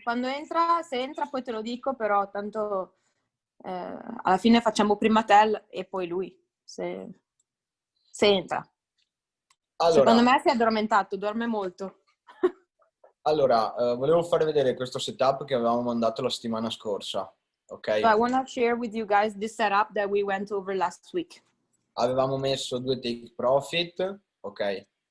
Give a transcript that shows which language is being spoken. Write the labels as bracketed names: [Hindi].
[Italian] Quando entra, se entra poi te lo dico, però tanto alla fine facciamo prima te e poi lui, se entra. Allora, Secondo me si è addormentato, dorme molto. allora, volevo fare vedere questo setup che avevamo mandato la settimana scorsa, ok? [English] So I want to share with you guys this setup that we went over last week. [Italian] Avevamo messo 2 take profit, ok?